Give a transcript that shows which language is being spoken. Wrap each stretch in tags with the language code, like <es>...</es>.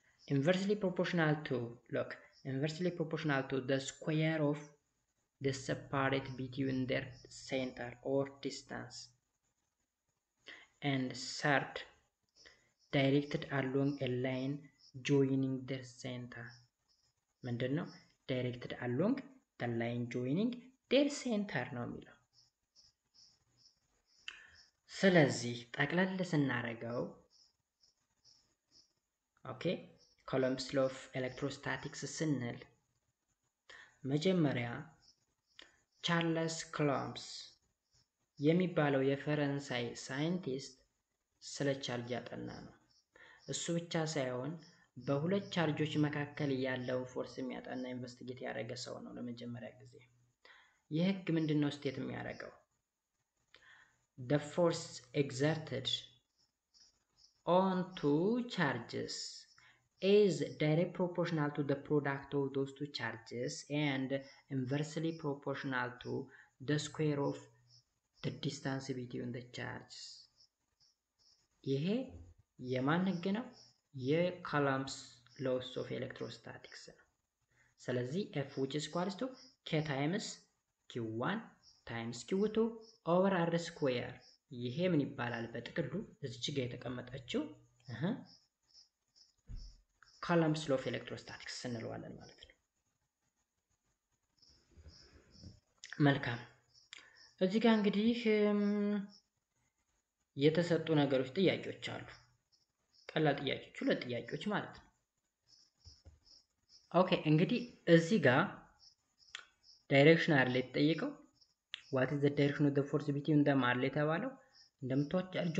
<en>inversely proportional to, look, inversely proportional to the square of the separate between their center or distance. And third, directed along a line joining their center.</en> <am>ምንድነው?</am> <en>directed along the line joining their center</en> <am>ነው የሚለው። ስለዚህ ጠቅለል ስናደርገው ኦኬ ኮሎምብስ ሎው ኦፍ ኤሌክትሮስታቲክስ ስንል መጀመሪያ ቻርለስ ኮሎምብስ የሚባለው የፈረንሳይ ሳይንቲስት ስለ ቻርጅ ያጠና ነው። እሱ ብቻ ሳይሆን በሁለት ቻርጆች መካከል ያለው ፎርስ የሚያጠና ኢንቨስቲጌት ያደረገ ሰው ነው ለመጀመሪያ ጊዜ። ይህ ህግ ምንድነው ስቴት የሚያደርገው?</am> <en>The force exerted on two charges is direct proportional to the product of those two charges and inversely proportional to the square of the distance between the charges.</en> <am>ይሄ የማን ህግ ነው? የኮሎምብስ laws of electrostatics ነው። ስለዚህ</am> <en>F which is equals to K times Q1 times Q2 over R square</en> <am>ይሄ ምን ይባላል? በጥቅሉ እዚች ጋር የተቀመጠችው ኮሎምብስ ሎው ኦፍ ኤሌክትሮስታቲክስ እንለዋለን ማለት ነው። መልካም እዚህ ጋር እንግዲህ የተሰጡ ነገሮች ጥያቄዎች አሉ። ቀላል ጥያቄዎች፣ ሁለት ጥያቄዎች ማለት ነው። ኦኬ እንግዲህ እዚህ ጋር ዳይሬክሽን አለ የተጠየቀው።</am> <en>what is the direction of the force between them</en> <am>አለ የተባለው። እንደምታውቁ</am>